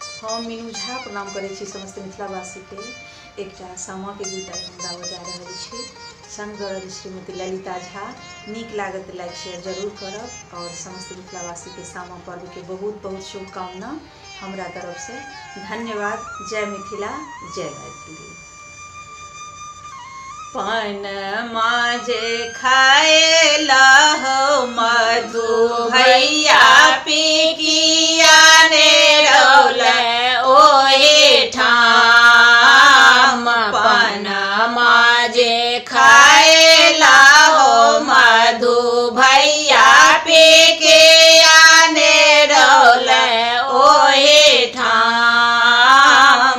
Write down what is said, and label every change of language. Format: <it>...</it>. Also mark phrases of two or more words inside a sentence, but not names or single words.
<mai>हम मीनू झा प्रणाम करै छी समस्त मिथिलावासी के। एकटा सामा के गीत आइ हम गाबऽ जा रहल छी। संग दऽ रहल श्रीमती ललिता झा। नीक लागत तऽ</mai> <en>like share</en> <mai>जरूर करब और समस्त मिथिलावासी के सामा पर्व के बहुत बहुत शुभकामना हमरा तरफ से। धन्यवाद। जय मिथिला, जय मैथिली। पन माजे खाए लहो मधु भैया पिकिया ने रौले ओहे ठाम। पन माजे खाए लहो मधु भैया पिकिया ने रौले ओहे ठाम।</mai>